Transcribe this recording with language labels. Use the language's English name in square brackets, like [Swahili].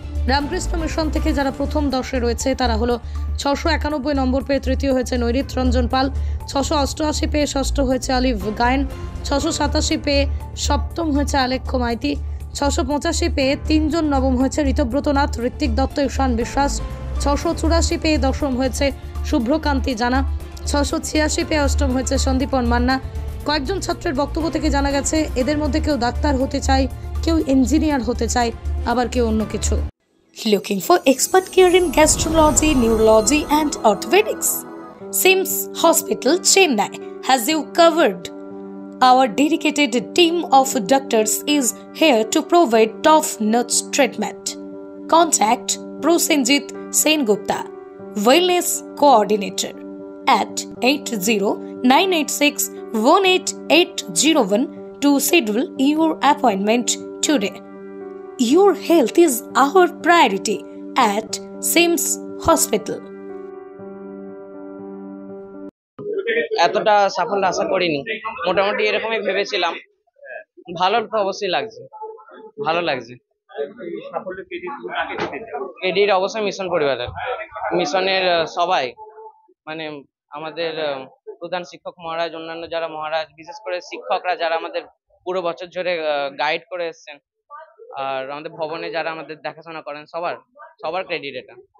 [Bangla] Ramakrishna mission থেকে যারা প্রথম 10-এ রয়েছে তারা হলো 691 নম্বর পেয়ে তৃতীয় হয়েছে নৈরিত রঞ্জন পাল, 688 পেয়ে ষষ্ঠ হয়েছে আলিফ গায়েন, 687 পেয়ে সপ্তম হয়েছে আলেখ্য মাইতি, 685 পেয়ে 3 জন নবম হয়েছে ঋতব্রত নাথ, ঋত্বিক দত্ত, ঈশান বিশ্বাস, 684 পেয়ে দশম হয়েছে শুভ্রকান্তি জানা, 686 পেয়ে অষ্টম হয়েছে সন্দীপন মান্না। কয়েকজন ছাত্রের বক্তব্য থেকে জানা গেছে এদের মধ্যে কেউ ডাক্তার হতে চায়, কেউ ইঞ্জিনিয়ার হতে চায়, আবার কেউ অন্য কিছু। [English] Looking for expert care in gastrology, neurology and orthopedics? Sims Hospital, Chennai has you covered. Our dedicated team of doctors is here to provide top-notch treatment. Contact Prosenjit Sengupta, Wellness Coordinator, at 80-986-18801 to schedule your appointment today. Your health is our priority at Sims Hospital. [Bangla] এতটা সাফল্য আশা করিনি, মোটামুটি এরকমই ভেবেছিলাম। ভালো তো অবশ্যই লাগছে, ভালো লাগছে। ক্রেডিট অবশ্যই মিশন পরিবারের, মিশনের সবাই, মানে আমাদের প্রধান শিক্ষক মহারাজ, অন্যান্য যারা মহারাজ, বিশেষ করে শিক্ষকরা যারা আমাদের পুরো বছর ধরে গাইড করে এসছেন, আর আমাদের ভবনে যারা আমাদের দেখাশোনা করেন, সবার ক্রেডিট এটা।